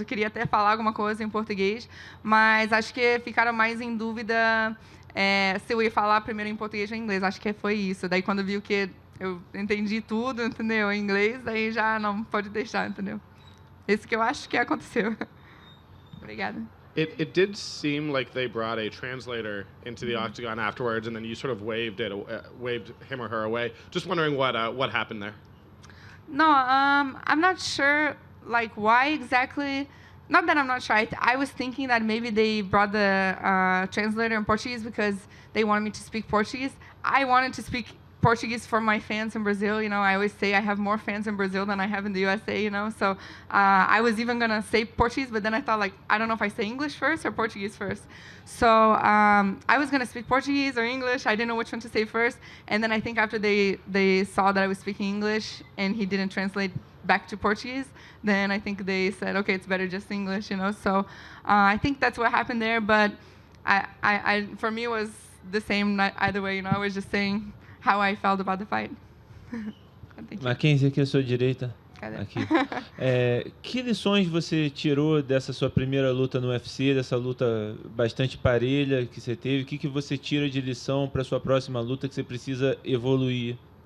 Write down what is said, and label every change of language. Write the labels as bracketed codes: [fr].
[pt] Eu queria até falar alguma coisa em português. Mas acho que ficaram mais em dúvida se eu ia falar primeiro em português ou em inglês. Acho que foi isso. Daí, quando viu que eu entendi tudo, entendeu? Em inglês, daí já não pode deixar, entendeu? Isso que eu acho que aconteceu. Obrigada. [en] It did seem like they brought a translator into the octagon afterwards, and then you sort of waved him or her away. Just wondering what happened there. No, I'm not sure, like, why exactly. Not that I'm not sure. I was thinking that maybe they brought the translator in Portuguese because they wanted me to speak Portuguese. I wanted to speak Portuguese for my fans in Brazil. You know, I always say I have more fans in Brazil than I have in the USA, you know. So I was even going to say Portuguese, but then I thought, like, I don't know if I say English first or Portuguese first. So I was going to speak Portuguese or English. I didn't know which one to say first. And then I think after they saw that I was speaking English and he didn't translate back to Portuguese, then I think they said, okay, it's better just English, you know. So I think that's what happened there. But for me, it was the same either way, you know. I was just saying how I felt about the fight. [pt] Mackenzie, aqui à sua direita. Cadê? Aqui. Que lições você tirou dessa sua primeira luta no UFC, dessa luta bastante parelha que você teve? O que você tira de lição para sua próxima luta que você precisa evoluir?